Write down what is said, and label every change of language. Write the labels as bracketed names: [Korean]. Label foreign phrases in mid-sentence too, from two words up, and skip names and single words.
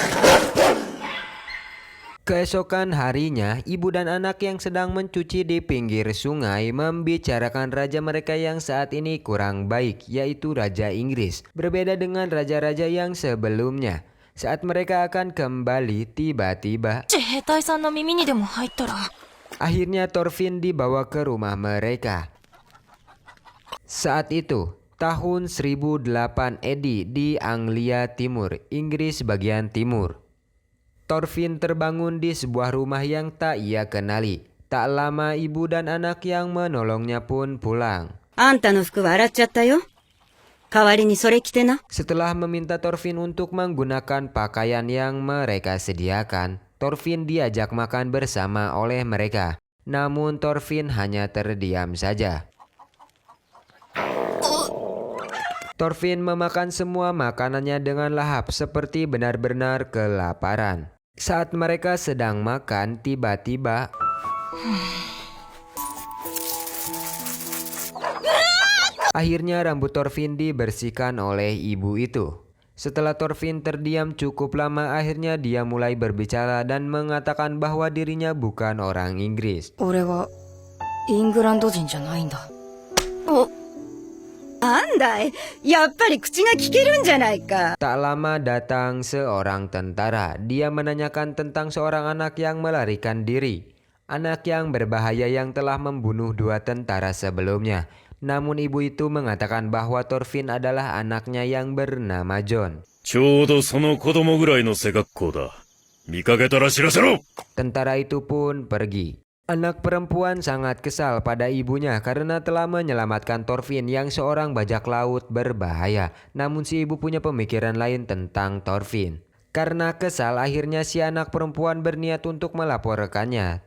[Indonesian] Keesokan harinya, ibu dan anak yang sedang mencuci di pinggir sungai membicarakan raja mereka yang saat ini kurang baik, yaitu Raja Inggris. Berbeda dengan raja-raja yang sebelumnya. Saat mereka akan kembali, tiba-tiba [Japanese] 兵隊さんの耳にでも入ったら [Indonesian] akhirnya Thorfinn dibawa ke rumah mereka. Saat itu, tahun 1008 AD di Anglia Timur, Inggris bagian timur. Thorfinn terbangun di sebuah rumah yang tak ia kenali. Tak lama ibu dan anak yang menolongnya pun pulang. [Japanese] あんたの服は洗っちゃったよ。代わりにそれ着てな。 [Indonesian] Setelah meminta Thorfinn untuk menggunakan pakaian yang mereka sediakan, Thorfinn diajak makan bersama oleh mereka. Namun Thorfinn hanya terdiam saja. Thorfinn memakan semua makanannya dengan lahap seperti benar-benar kelaparan. Saat mereka sedang makan, tiba-tiba akhirnya rambut Thorfinn dibersihkan oleh ibu itu. Setelah Thorfinn terdiam cukup lama, akhirnya dia mulai berbicara dan mengatakan bahwa dirinya bukan orang Inggris. [Japanese] 俺はイングランド人じゃないんだ。なんだい、やっぱり口が聞けるんじゃないか。 [Indonesian] Tak lama datang seorang tentara. Dia menanyakan tentang seorang anak yang melarikan diri. Anak yang berbahaya yang telah membunuh 2 tentara sebelumnya. Namun ibu itu mengatakan bahwa Thorfinn adalah anaknya yang bernama John. [Japanese] ちょうどその子供ぐらいの背格好だ。見かけたら知らせろ。 [Indonesian] Tentara itu pun pergi. Anak perempuan sangat kesal pada ibunya karena telah menyelamatkan Thorfinn yang seorang bajak laut berbahaya. Namun si ibu punya pemikiran lain tentang Thorfinn. Karena kesal, akhirnya si anak perempuan berniat untuk melaporkannya.